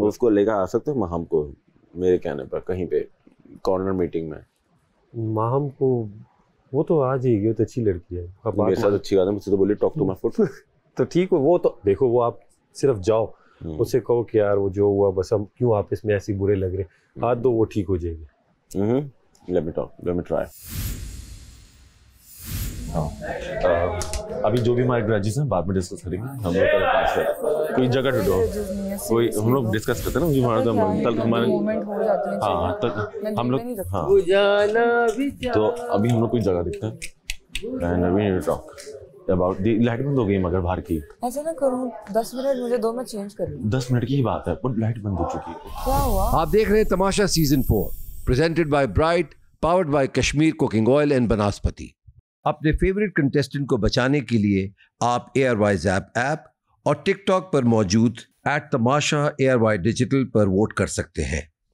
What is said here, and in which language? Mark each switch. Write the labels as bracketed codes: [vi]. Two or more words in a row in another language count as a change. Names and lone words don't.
[hi] उसको लेकर आ सकते हो माहम को, मेरे कहने पर कहीं पे [en] corner meeting [hi] में। माहम को वो तो आ जाएगी, वो तो अच्छी लड़की है। मेरे साथ अच्छी बात है, मुझसे तो बोली [en] talk to my foot. [hi] तो ठीक है, वो तो देखो, वो आप सिर्फ जाओ उससे कहो कि यार वो जो हुआ बस हम क्यों आपस में ऐसे बुरे लग रहे, हाथ दो, वो ठीक हो जाएगी। [en] Let me talk, let me try. [hi] अभी जो भी हमारे ग्रेजुएशन है बाद में डिस्कस करेंगे। हम लोग कल पास है, कोई जगह ढूंढो, कोई हम लोग डिस्कस करते हैं ना, हमारा कल हमारे हाँ तक हम लोग हाँ, तो अभी हम लोग कोई जगह देखते हैं। [en] And we need to talk. [hi] अबाउट लाइट बंद हो गई मगर बाहर की। ऐसा ना करूं, 10 मिनट मुझे दो, मैं चेंज कर लूं। 10 मिनट की ही बात है, पर लाइट बंद हो चुकी है। क्या हुआ? आप देख रहे हैं तमाशा सीजन 4 [en] presented by Bright, powered by Kashmir cooking oil and Banaspati. [hi] अपने फेवरेट कंटेस्टेंट को बचाने के लिए आप एयरवाइज ऐप और टिकटॉक पर मौजूद @तमाशा ARY डिजिटल पर वोट कर सकते हैं।